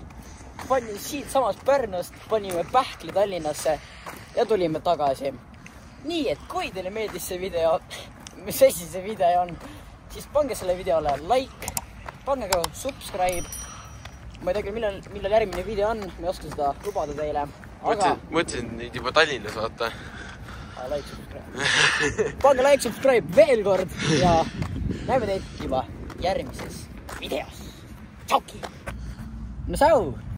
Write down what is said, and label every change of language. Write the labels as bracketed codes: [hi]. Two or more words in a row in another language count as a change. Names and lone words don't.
[et] Panin siit samast Pärnust, panime pähkli Tallinnasse ja tulime tagasi. Nii, et kui teile meeldis see video, mis asi see video on, siis pange selle videole like, pange ka subscribe ma ei tea küll, millal järgmine video on, ma ei oska seda lubada teile. Aga... Mõtlesin nüüd juba Tallinnas vaata. [en] Like, subscribe. [et] Pange [en] like, subscribe [et] veel kord ja näeme teid juba järgmises videos. Tšauki! No sau!